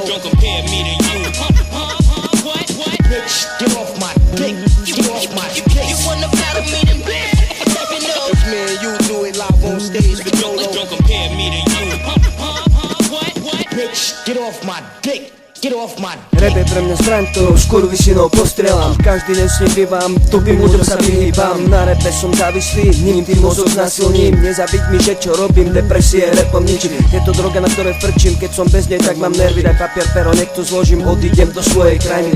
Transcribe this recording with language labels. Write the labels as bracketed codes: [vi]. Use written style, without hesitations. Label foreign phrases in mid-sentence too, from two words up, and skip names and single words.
[en] Don't compare me to you. What? Bitch, get off my dick. Get off my dick. You wanna battle me then bitch? If me and you do it live on stage with Dolo. Don't compare me to you. What? Bitch, get off my dick. Get off my [sk] Rap je pre mňa zbraň, ktorou skurvisinou postrieľam. Každý deň s ním bývam, tupým ľuďom sa vyhýbam. Na rape som závislý, ním tým mozog znasilním. Nezabiť mi, že čo robím, depresie rapom ničím. Je to droga, na ktorej frčím, keď som bez nej, tak mám nervy. Daj papier, pero, nech to zložím, odídem do svojej krajiny.